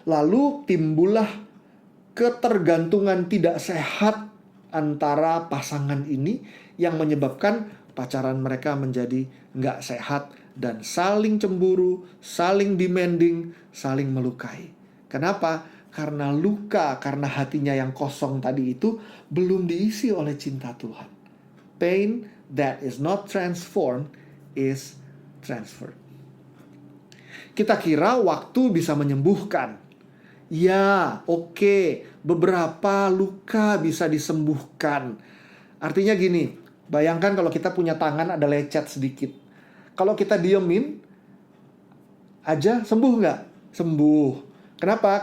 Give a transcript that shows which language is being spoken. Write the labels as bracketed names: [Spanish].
[Indonesian] Lalu timbullah ketergantungan tidak sehat antara pasangan ini yang menyebabkan pacaran mereka menjadi nggak sehat dan saling cemburu, saling demanding, saling melukai. Kenapa? Karena luka, karena hatinya yang kosong tadi itu belum diisi oleh cinta Tuhan. [English] Pain that is not transformed is transferred. [Indonesian] Kita kira waktu bisa menyembuhkan. Ya, oke, beberapa luka bisa disembuhkan. Artinya gini, bayangkan kalau kita punya tangan ada lecet sedikit. Kalau kita diemin aja, sembuh nggak? Sembuh. Kenapa?